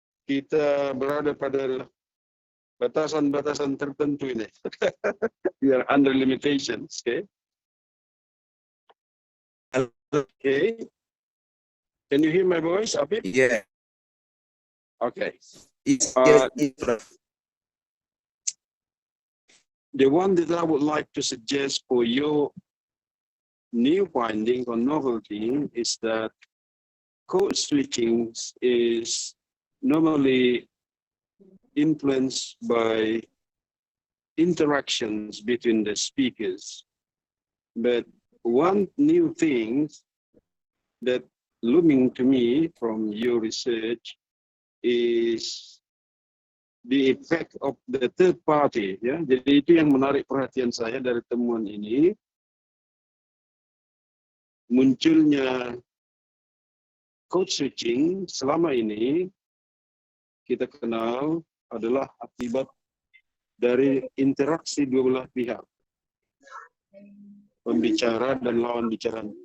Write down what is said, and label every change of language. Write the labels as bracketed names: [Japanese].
[Indonesian] Kita berada pada batasan-batasan tertentu ini. [English] We are under limitations, okay? Okay. Can you hear my voice, Apit? Yeah. Okay. Yes, Prof. The one that I would like to suggest for your new finding or novelty is that code switching is normally influenced by interactions between the speakers. But one new thing that looming to me from your research is the effect of the third party, [Indonesian] ya. Jadi itu yang menarik perhatian saya dari temuan ini, munculnya code switching selama ini kita kenal adalah akibat dari interaksi dua belah pihak, pembicara dan lawan bicara.